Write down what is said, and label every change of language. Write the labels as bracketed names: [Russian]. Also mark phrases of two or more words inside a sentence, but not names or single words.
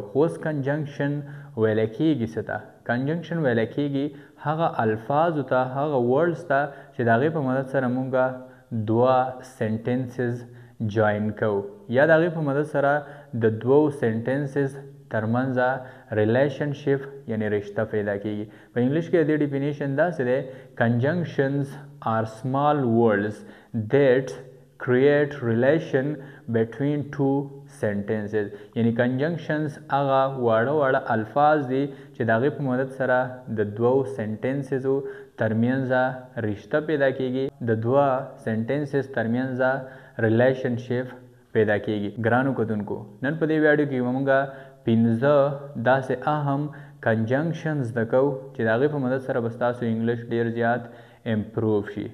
[Pashto] اوس کنجنکشن ویلی کېږي څه ته؟ کنجنکشن ویلی کېږي هغه الفاظو ته، هغه ورډز ته چې د هغې په مدد سره مونږ دوه سنټنسز جاین کوو، یا د هغې په مدد سره د دوو سنټنسز ترمنځ ریلیشنشپ یعنی رشته پیدا کېږي. په انګلیش کې د دې ډیفینیشن داسې دی: کنجنکشنز [English] are small words that create relation between two sentences. [Pashto] یعنی کنجنکشنز هغه واړه واړه الفاظ دي چې د هغې په مدد سره د دوو سنټنسزو ترمنځ رشته پیدا کېږي، د دوه سنټنسز ترمنځ ریلیشنشپ پیدا کېږي. ګرانو کتونکو نن په دې ویډیو کې مونږ 15 داسې اهم کنجنکشن زده کوو چې د هغې په مدد سره به ستاسو انګلیش ډېر زیات امپروف شي.